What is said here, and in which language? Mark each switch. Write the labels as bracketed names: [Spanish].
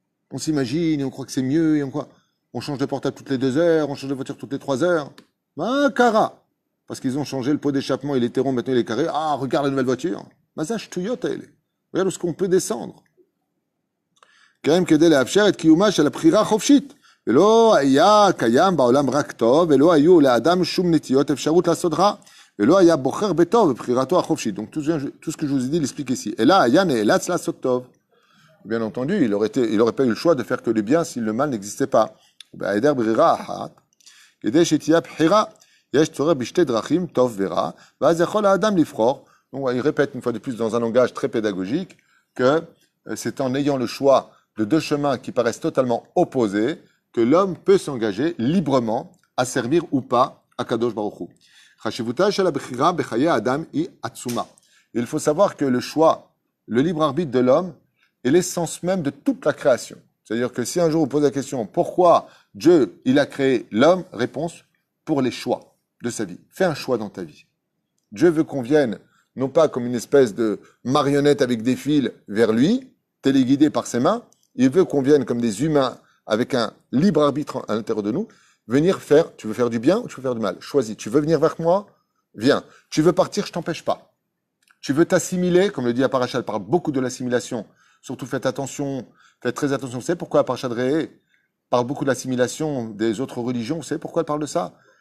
[French] On s'imagine et on croit que c'est mieux et on change de portable toutes les 2 heures, on change de voiture toutes les 3 heures. Ah, cara. Parce qu'ils ont changé le pot d'échappement, il était rond, maintenant il est carré. Ah, regarde la nouvelle voiture. Mazash Toyota, elle est. Regarde où est-ce qu'on peut descendre. Quand même, [Hebrew] kedel et afsher et kiyumash à la prira chofshit. ולא היה קיים בעולם רק טוב, ולא היו לאדם שום נטיות אפשרות לעשות רע, ולא היה בוחר בטוב בבחירתו החופשית. [French] Donc tout ce que je vous ai dit, il explique ici. Et là, [Hebrew] היה נאלץ לעשות טוב. [French] Bien entendu, il aurait pas eu le choix de faire que le bien si le mal n'existait pas. [Hebrew] בהיעדר ברירה אחת, כדי שתהיה בחירה, יש צורך בשתי דרכים, טוב ורע, ואז יכול האדם לבחור. [French] Donc il répète une fois de plus dans un langage très pédagogique que c'est en ayant le choix de deux chemins qui paraissent totalement opposés que l'homme peut s'engager librement à servir ou pas à Kadosh Baruch Hu. [Hebrew] חשיבותה של הבחירה בחיי האדם היא עצומה. [French] Il faut savoir que le choix, le libre arbitre de l'homme est l'essence même de toute la création. C'est-à-dire que si un jour vous posez la question pourquoi Dieu il a créé l'homme, réponse pour les choix de sa vie. Fais un choix dans ta vie. Dieu veut qu'on vienne non pas comme une espèce de marionnette avec des fils vers lui, téléguidé par ses mains, il veut qu'on vienne comme des humains avec un libre arbitre à l'intérieur de nous, venir faire, tu veux faire du bien ou tu veux faire du mal, choisis, tu veux venir vers moi, viens, tu veux partir, je t'empêche pas, tu veux t'assimiler, comme le dit la paracha, elle parle beaucoup de l'assimilation, surtout faites attention, faites très attention, vous savez pourquoi la paracha de Réé parle beaucoup de l'assimilation des autres religions, vous savez pourquoi elle parle de ça?